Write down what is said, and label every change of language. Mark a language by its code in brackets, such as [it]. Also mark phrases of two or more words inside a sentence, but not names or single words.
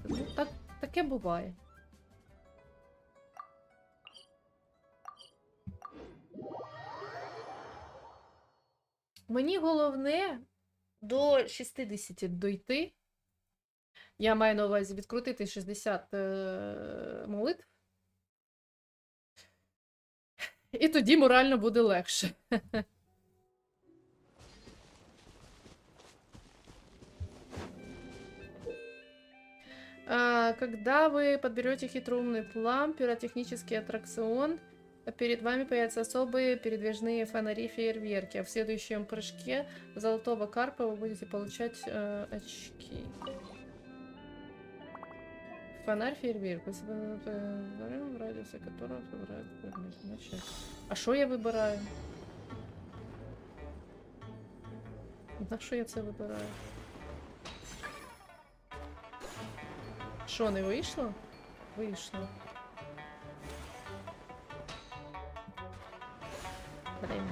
[uk] Ну, таке буває. Мені головне до 60 дойти. Я маю на увазі відкрутити 60 молитв. І тоді морально буде легше. [ru] Когда вы подберете хитроумный план, пиротехнический аттракцион, перед вами появятся особые передвижные фонари-фейерверки. А в следующем прыжке золотого карпа вы будете получать очки. Фонарь-фейерверк. В радиусе которого выбирает. А что я выбираю? [uk] На що я це вибираю? Що, не вийшло? Вийшло. Блін.